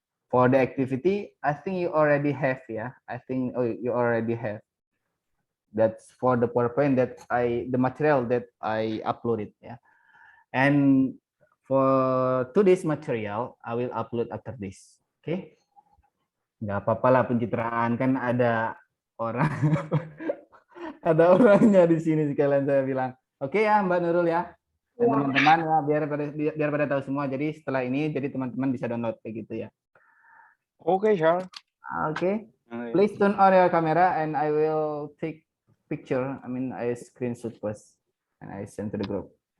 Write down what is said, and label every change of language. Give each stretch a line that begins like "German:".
English: For the activity, I think you already have, yeah. I think you already have. That's for the PowerPoint the material that I uploaded, yeah. And for today's material, I will upload after this. Okay.
Indonesian: Nggak apa-apa lah pencitraan, kan ada orang ada orangnya di sini sekalian saya bilang. Oke ya Mbak Nurul ya. Dan teman-teman ya biar pada tahu semua. Jadi setelah ini jadi teman-teman bisa download kayak gitu ya.
English: Oke, sure. Oke. Please turn on your camera and I will take picture. I mean I screenshot first and I send to the group.